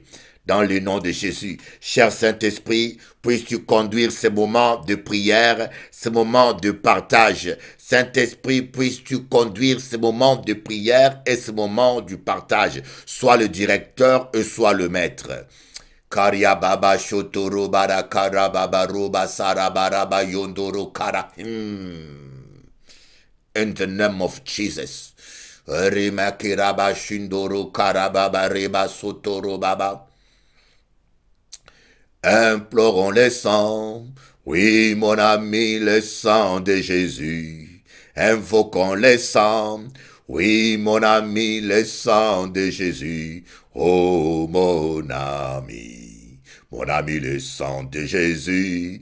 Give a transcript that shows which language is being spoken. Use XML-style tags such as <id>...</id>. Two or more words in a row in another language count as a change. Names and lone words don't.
<fr>Dans le nom de Jésus, cher Saint-Esprit, puisses-tu conduire ces moments de prière, ces moments de partage. Saint-Esprit, puisses-tu conduire ces moments de prière et ces moments du partage. Sois le directeur et sois le maître. Karya baba shotoro bara kara baba roba sarabaraba yondoro kara.</fr> <en>In the name of Jesus. Rimakiraba shindoro karababa reba sotoro baba.</en> <fr>Implorons le sang, oui mon ami, le sang de Jésus. Invoquons le sang, oui mon ami, le sang de Jésus. Oh mon ami, le sang de Jésus.</fr>